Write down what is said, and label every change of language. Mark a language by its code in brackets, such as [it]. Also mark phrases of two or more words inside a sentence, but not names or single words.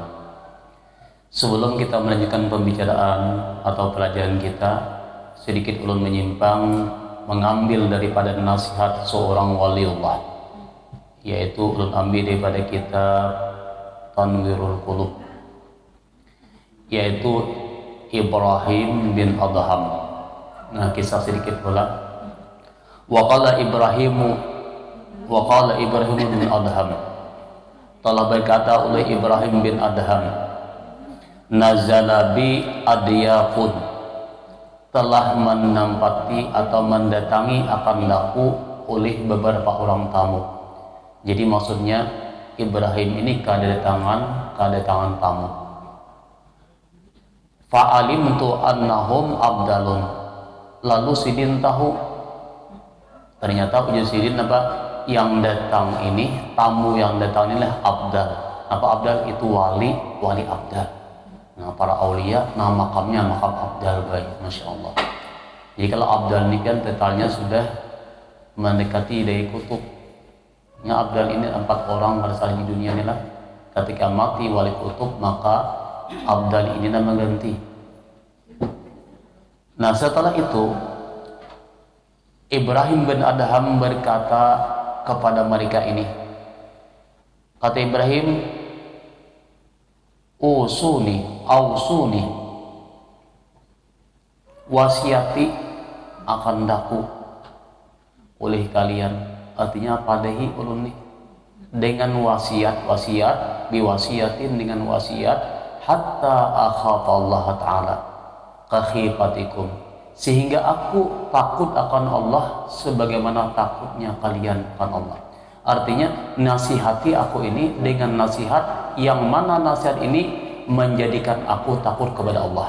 [id] Sebelum kita melanjutkan pembicaraan atau pelajaran kita, sedikit ulun menyimpang mengambil daripada nasihat seorang waliullah, yaitu ulun ambil daripada kitab Tanwirul Qulub, yaitu Ibrahim bin Adham. Nah, kisah sedikit pula. [ar] Waqala Ibrahim bin Adham, [id] telah berkata oleh Ibrahim bin Adham, [ar] nazala bi adyafun, [id] telah menempati atau mendatangi akan aku oleh beberapa orang tamu. Jadi maksudnya Ibrahim ini kedatangan tamu. [ar] Fa'alimtu annahum abdalun, [id] lalu sidin tahu ternyata ujian sidin apa yang datang ini, tamu yang datang ini adalah abdal. Apa abdal? Itu wali abdal. Nah, para aulia nama makamnya makam abdal, baik, [ar] masya Allah. [id] Jadi kalau abdal ini kan totalnya sudah mendekati dari kutub. Nah, abdal ini 4 orang pada saat di dunia ini lah. Ketika mati wali kutub, maka abdal ini nama ganti. Nah, setelah itu Ibrahim bin Adham berkata kepada mereka ini, kata Ibrahim, ausuni, wasiati akan daku oleh kalian. Artinya padahi ulun nih dengan wasiat biwasiatin, dengan wasiat, [ar] hatta akhafa Allah Ta'ala kakhifatikum, [id] sehingga aku takut akan Allah sebagaimana takutnya kalian akan Allah. Artinya nasihati aku ini dengan nasihat yang mana nasihat ini menjadikan aku takut kepada Allah.